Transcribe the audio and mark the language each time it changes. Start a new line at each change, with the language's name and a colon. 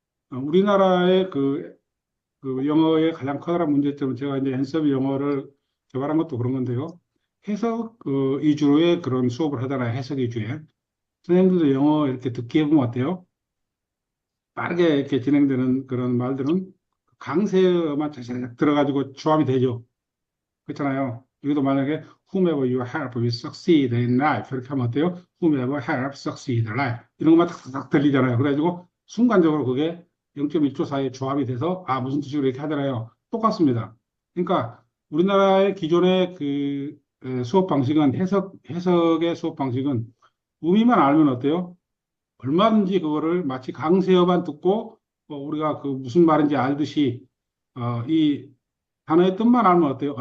Korean: 우리나라의 그 영어의 가장 커다란 문제점은 제가 이제 앤서비 영어를 개발한 것도 그런 건데요. 해석 위주로의 그런 수업을 하잖아요. 해석 위주의. 선생님들도 영어 이렇게 듣기 해보면 어때요? 빠르게 이렇게 진행되는 그런 말들은 강세어만 자세히 들어가지고 조합이 되죠. 그렇잖아요. 여기도 만약에
English: whomever you help will succeed in life
Korean: 이렇게 하면 어때요?
English: whomever help succeed in life
Korean: 이런 것만 탁탁 들리잖아요. 그래가지고 순간적으로 그게 0.1초 사이에 조합이 돼서 무슨 뜻이고 이렇게 하잖아요. 똑같습니다. 그러니까 우리나라의 기존의 수업 방식은 해석의 수업 방식은 의미만 알면 어때요? 얼마든지 그거를 마치 강세어만 듣고 우리가 그 무슨 말인지 알듯이 이 단어의 뜻만 알면 어때요?